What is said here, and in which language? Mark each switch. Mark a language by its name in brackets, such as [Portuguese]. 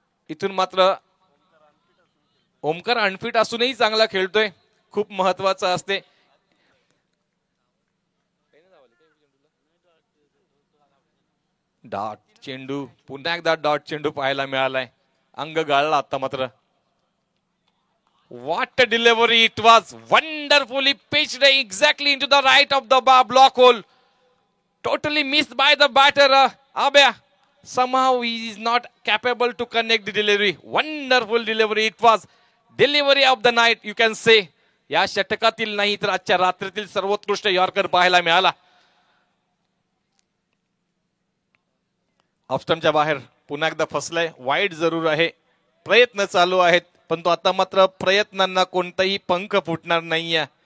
[Marathi] इथून मात्र ओमकार अनफिट असूनही चांगला खेळतोय, खूप महत्वाचं असते. डॉट चेंडू, पुन्हा एकदा डॉट चेंडू पाहायला मिळालाय. अंग गाळला आता मात्र. [English] What a delivery it was. Wonderfully pitched exactly into the right of the block hole. Totally missed by the batter, Abia. Somehow he is not capable to connect the delivery. Wonderful delivery it was. Delivery of the night you can say. [Marathi] या षटकातील नाही तर आजच्या रात्रीतील सर्वोत्कृष्ट yorker पाहायला मिळाला. ऑफस्टंपच्या बाहेर पुन्हा एकदा फसलाय. वाईड जरूर आहे. प्रयत्न चालू आहेत, परंतु आता मात्र प्रयत्नांना कोणताही पंख फुटणार नाहीये.